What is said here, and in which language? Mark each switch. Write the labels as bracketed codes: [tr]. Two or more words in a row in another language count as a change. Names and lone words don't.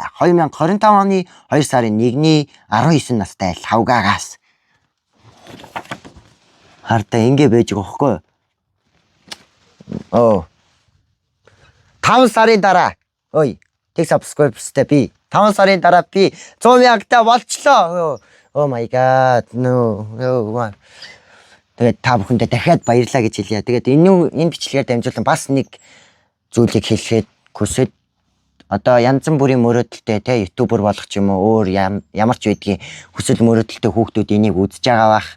[mn] 2025 оны 2 сарын 1-ний 19 настай лавгаагаас. Хартаа ингэ байж байгаа хөөхгүй. 5 сарын дараа. Ой, тэг subscribersтэй би 5 сарын дараа би 100,000-тай болчлоо. [en] Oh my god. No. [mn] Тэгээд та бүхэндээ дахиад баярлалаа гэж хэлье. Тэгээд энэ бичлэгээр дамжуулан бас нэг зүйлийг хэлэхэд хүсэж одоо янз бүрийн мөрөөдөлтэй те ютубер болох ч юм уу өөр ямар ч байдгийн хүсэл мөрөөдөлтэй хүүхдүүд энийг үзэж байгаа бах.